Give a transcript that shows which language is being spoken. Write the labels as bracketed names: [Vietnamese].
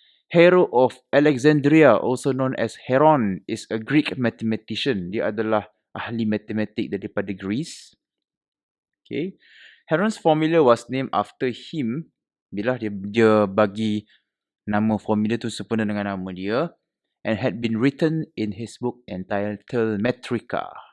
[English] Hero of Alexandria, also known as Heron, is a Greek mathematician. [Malay] Dia adalah ahli matematik daripada Greece. Okay. [English] Heron's formula was named after him. [Malay] Bila dia bagi nama formula tu sempena dengan nama dia. [English] And had been written in his book entitled Metrica.